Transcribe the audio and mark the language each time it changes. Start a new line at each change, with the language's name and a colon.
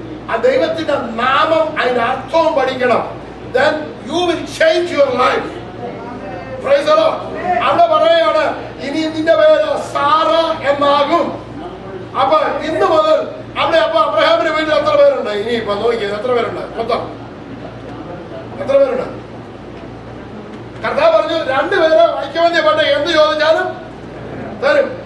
Malayalam: ആ ദൈവത്തിന്റെ നാമം, അതിന്റെ അർത്ഥവും പഠിക്കണം.
English: Then you will change your life. Praise the Lord.
Malayalam: അവിടെ പറയാണ് ഇനി നിന്റെ പേര് സാറ എന്നാകും. അപ്പൊ ഇന്ന് മുതൽ അവിടെ അപ്പൊ അബ്രഹാമിന്റെ വീട്ടിൽ എത്ര പേരുണ്ട്? ഇനി ഇപ്പൊ നോക്കിയത് എത്ര പേരുണ്ട്? മൊത്തം എത്ര പേരുണ്ട്? കർത്താവ് പറഞ്ഞു 2 പേര് ഐക്യമത്യപ്പെട്ട എന്ത് ചോദിച്ചാലും തരും.